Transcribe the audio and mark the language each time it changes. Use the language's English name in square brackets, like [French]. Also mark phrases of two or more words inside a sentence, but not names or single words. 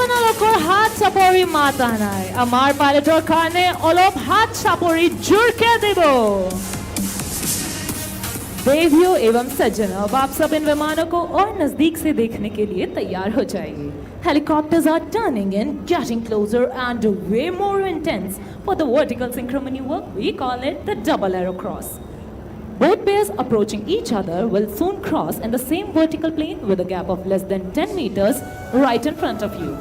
[Assamese] সকর হাত চাপৰি মাতা নাই আমাৰ পাইলটৰ কাৰণে অলপ হাত চাপৰি জোৰকে দিব [Hindi] देवियों एवं सज्जनों अब आप सब इन विमानों को और नजदीक से देखने के लिए तैयार हो जाइए [English] Helicopters are turning in, getting closer and way more intense. For the vertical synchro maneuver, we call it the double arrow cross. Both pairs approaching each other will soon cross in the same vertical plane with a gap of less than 10 meters right in front of you.